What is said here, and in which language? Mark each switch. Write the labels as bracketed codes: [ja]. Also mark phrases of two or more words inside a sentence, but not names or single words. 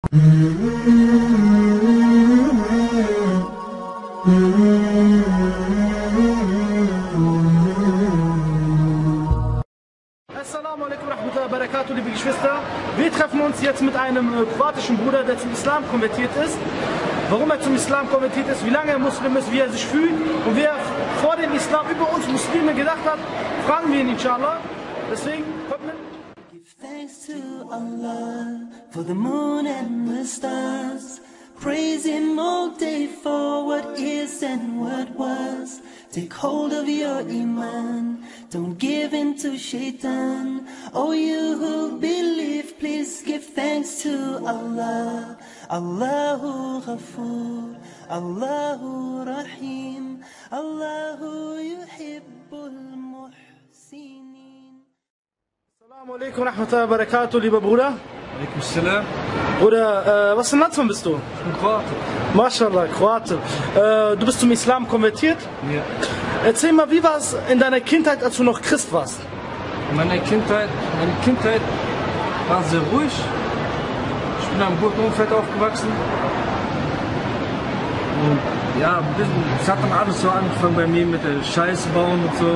[ar] السلام عليكم ورحمة الله وبركاته, [de] liebe Geschwister. Wir treffen uns jetzt mit einem kroatischen Bruder, der zum Islam konvertiert ist. Warum er zum Islam konvertiert ist, wie lange er Muslim ist, wie er sich fühlt und wie er vor dem Islam über uns Muslime gedacht hat, fragen wir ihn inshallah. Deswegen kommt mit. [en] Give thanks to Allah for the moon and the stars. Praise Him all day for what is and what was. Take hold of your iman, don't give in to shaitan. Oh, you who believe, please give thanks to Allah. [ar] الله غفور، الله رحيم، الله يحب المحسنين. السلام عليكم ورحمة الله وبركاته, [de] lieber Bruder. [ar] عليكم السلام. [de] Bruder, was für ein Landsmann bist du? Ich bin Kroate. Mashallah, Kroate. Du bist zum Islam konvertiert? Ja. Erzähl mal, wie war es in deiner Kindheit, als du noch Christ warst? Meine Kindheit war sehr ruhig. Ich bin in einem guten Umfeld aufgewachsen. Und ja, es hat dann alles so angefangen bei mir mit der Scheiße bauen und so.